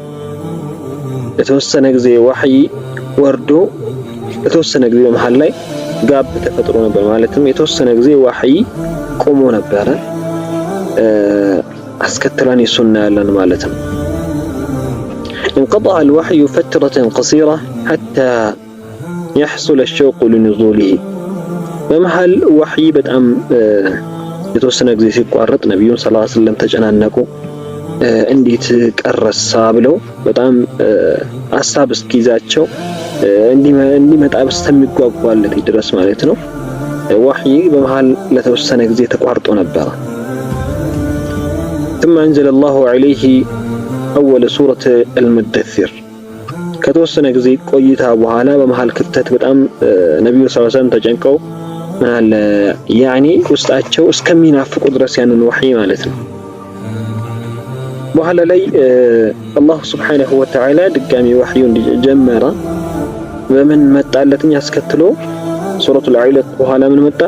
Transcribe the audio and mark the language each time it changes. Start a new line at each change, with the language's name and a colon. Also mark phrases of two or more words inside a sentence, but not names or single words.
Amharic: የተወሰነ ጊዜ ወህይ ወርዶ የተወሰነ ጊዜ መሃል ላይ ጋብ ተፈጥሮ ነበር። ማለትም የተወሰነ ጊዜ ወህይ ቆሞ ነበር። አስከተላን ይሱና ያለን ማለት ነው።
Arabic: انقطع الوحي فترة قصيرة حتى يحصل الشوق لنزوله.
Amharic: በመሃል ወህይ በጣም የተወሰነ ጊዜ ሲቋረጥ ነብዩ
Arabic: صلى الله عليه وسلم
Amharic: ተጨናነቁ። እንዴት ቀረሳ ብለው በጣም ሐሳብ እስኪይዛቸው እንዲመጣ በስተሚጓጓለት ድረስ ማለት ነው። ወህይ በመሃል ለተወሰነ ጊዜ ተቋርጦ ነበር።
Arabic: ثم انزل الله عليه اول سوره المدثر
Amharic: ከተወሰነ ጊዜ ቆይታ በኋላ በመሃል ክፍተት በጣም ነብዩ
Arabic: صلى الله عليه وسلم
Amharic: ተጨንቀው ማለት ያኒ ውስጣቸው እስከሚናፍቁ ድረስ ያንን ወህይ ማለት ነው በኋላ ላይ
Arabic: الله سبحانه وتعالى
Amharic: ድጋሚ ወህዩን ጀመረ። በምን መጣለትኝ አስከትሎ ሱረቱል ዐለቅ በኋላ ምን መጣ?